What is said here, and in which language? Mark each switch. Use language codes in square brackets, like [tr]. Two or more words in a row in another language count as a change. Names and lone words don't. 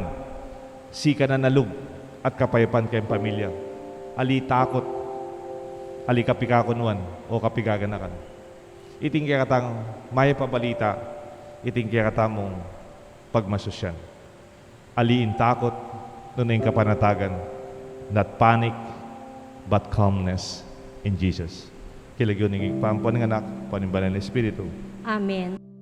[pam] Sika na nalug at kapayapan kayong pamilya. Ali takot. Ali kapikakunuan o kapigaganakan. Iting kaya katang may pabalita, iting kaya katamong pagmasusyan. Aliin takot, nunayin kapanatagan, [en] not panic, but calmness in Jesus. [pam] Kilagyo ng ipampuan ng anak, panimbalan ng Espiritu. Amen.